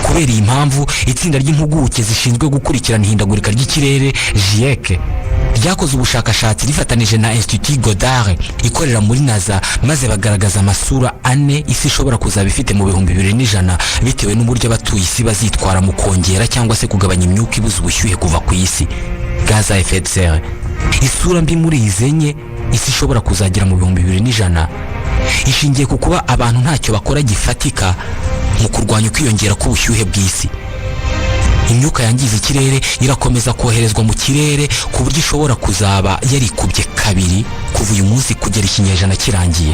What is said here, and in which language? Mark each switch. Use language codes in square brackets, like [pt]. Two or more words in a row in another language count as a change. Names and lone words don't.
[rw] Kubera iyi mpamvu itsinda ry'impuguke zishinzwe gukurikirana ihindagurika ry'ikirere GIEC ryakoze ubushakashatsi rifatanije na Institut Goddard ikorera muri NASA, maze bagaragaza amasura ane isi ishobora kuzaba ifite mu 2100 bitewe n'uburyo abatuye isi bazitwara mu kongera cyangwa se kugabanya imyuka ibuza ubushyuhe kuva ku isi, [fr] gaz à effet de serre. [rw] Isura mbi muri izi enye isi ishobora kuzagira mu 2100 ishingiye ku kuba abantu ntacyo bakora gifatika mu kurwanya ukwiyongera k'ubushyuhe bw'isi. Imyuka yangiza ikirere irakomeza koherezwa mu kirere ku buryo ishobora kuzaba yarikubye kabiri kuva uyu munsi kugera ikinyejana kirangiye.